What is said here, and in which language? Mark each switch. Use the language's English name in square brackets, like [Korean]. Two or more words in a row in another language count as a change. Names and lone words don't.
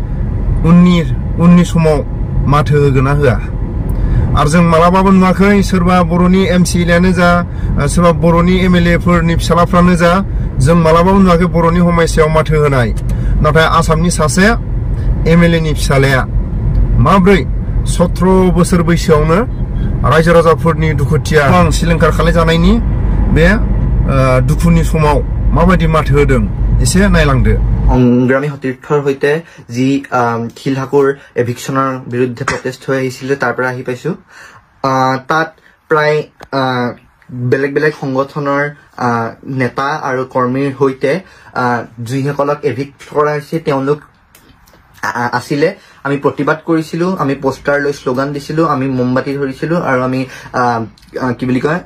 [Bodo] उननि समाव माथो होगोन ना होआ आरो जों मालाबाबो नुवाखै सोरबा बर'नि एमसिएलएआनो जा सोरबा बर'नि एमएलएफोरनि फिसालाफ्रानो जा जों मालाबाबो नुवाखै बर'नि हमायसायाव माथो होनाय नाथाय आसामनि सासे एमएलएनि फिसालाया माब्रै 17 बोसोर बैसोआवनो रायजो राजाफोरनि दुखुथिया सिलिंखार खालायजानायनि बे दुखुनि समाव माबायदि माथो होदों एसे नायलांदो [Assamese] সংগ্ৰামী সতীৰ্থৰ হৈতে যি খিলহাকুৰ এভিকশনৰ বিৰুদ্ধে প্ৰটেষ্ট হৈ আহিছিল তাৰ পৰা আহি পাইছো তাত প্ৰায় বেলেগ বেলেগ সংগঠনৰ নেতা আৰু কৰ্মীৰ হৈতে যিসকলক এভিক্ট কৰা হৈছে তেওঁলোক আসিলে আমি প্ৰতিবাদ কৰিছিলো আমি পোষ্টাৰ লৈ স্লোগান দিছিলো আমি মোমবাতি ধৰিছিলো আৰু আমি কি বুলি কয়